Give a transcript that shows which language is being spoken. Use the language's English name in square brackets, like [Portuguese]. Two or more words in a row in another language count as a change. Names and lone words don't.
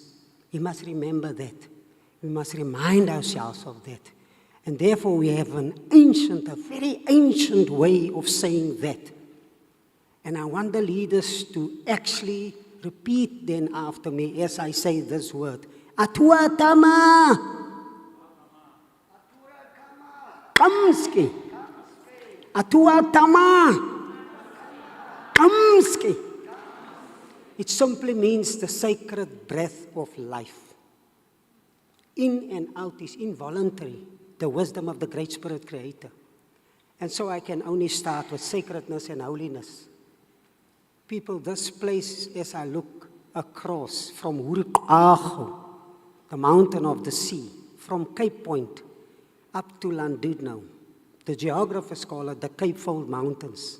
[English] We must remember that. We must remind ourselves of that. And therefore we have a very ancient way of saying that. And I want the leaders to actually repeat then after me as I say this word. Atua tama. Kamski. Atua tama. Kamski. It simply means the sacred breath of life. In and out is involuntary, the wisdom of the Great Spirit Creator. And so I can only start with sacredness and holiness. People, this place, as I look across from Hurikago, the mountain of the sea, from Cape Point up to Llandudno, the geographers call it the Cape Fold Mountains.